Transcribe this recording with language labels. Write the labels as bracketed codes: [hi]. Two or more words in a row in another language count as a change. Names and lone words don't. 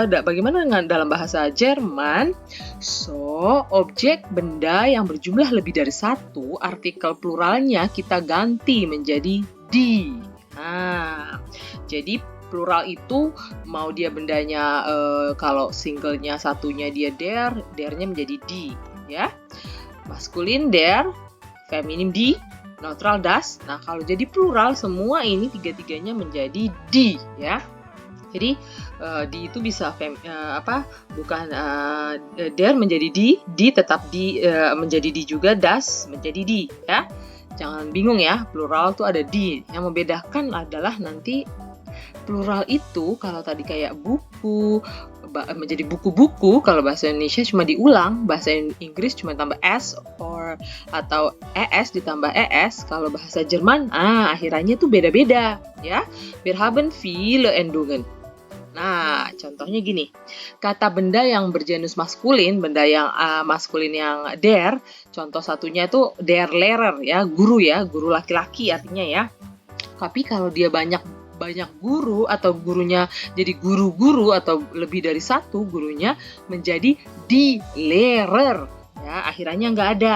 [id] Bagaimana dengan dalam bahasa Jerman? So, objek benda yang berjumlah lebih dari satu, artikel pluralnya kita ganti menjadi die. Nah, jadi plural itu mau dia bendanya kalau singlenya satunya dia der-nya menjadi die, ya. Maskulin der, feminin die, neutral das. Nah, kalau jadi plural semua ini tiga-tiganya menjadi die, ya. Jadi die itu bisa bukan der menjadi die tetap menjadi die juga, das menjadi die, ya. Jangan bingung ya, plural tuh ada die. Yang membedakan adalah nanti plural itu kalau tadi kayak buku menjadi buku-buku, kalau bahasa Indonesia cuma diulang, bahasa Inggris cuma tambah s atau es ditambah es. Kalau bahasa Jerman, akhirannya tuh beda-beda, ya. [de] Wir haben viele Endungen. [id] Nah, contohnya gini, kata benda yang bergenus maskulin, benda yang maskulin yang der, contoh satunya tuh [de] der Lehrer, [id] ya, guru laki-laki artinya ya. Tapi kalau dia banyak guru atau gurunya jadi guru-guru atau lebih dari satu gurunya menjadi [de] die Lehrer, [id] ya, akhirannya nggak ada.